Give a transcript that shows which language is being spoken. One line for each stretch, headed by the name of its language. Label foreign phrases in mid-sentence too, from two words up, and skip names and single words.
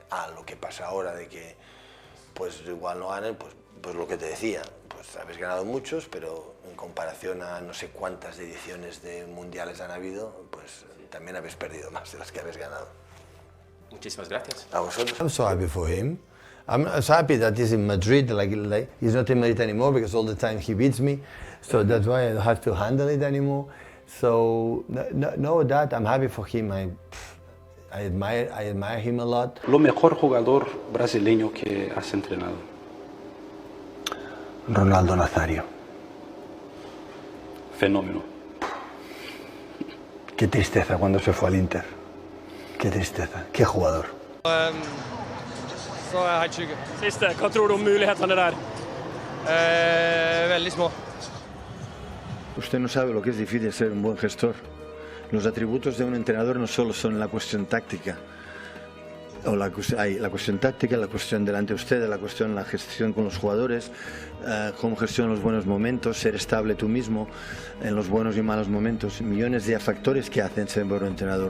Spanish: Lo que pasa ahora de que pues igual no ganen, pues lo que te decía, pues habéis ganado muchos, pero en comparación a no sé cuántas ediciones de mundiales han habido, pues también habéis perdido más de las que habéis ganado. Muchísimas gracias. A vosotros.
English: I'm so happy for him. I'm so happy that he's in Madrid, like he's not in Madrid anymore because all the time he beats me, so that's why I don't have to handle it anymore. So no that I'm happy for him. I admire him a lot.
Spanish: Lo mejor jugador brasileño que has entrenado. Ronaldo Nazario. Fenómeno. Qué tristeza cuando se fue al Inter. Qué tristeza. Qué jugador.
Norwegian: Så er jeg helt trygg. Siste, hva tror du om mulighetene der? Veldig små.
Spanish: Usted no sabe lo que es difícil ser un buen gestor. Los atributos de un entrenador no solo son la cuestión táctica, hay la cuestión táctica, la cuestión delante de usted, la cuestión la gestión con los jugadores, cómo gestionar los buenos momentos, ser estable tú mismo en los buenos y malos momentos, millones de factores que hacen ser un buen entrenador.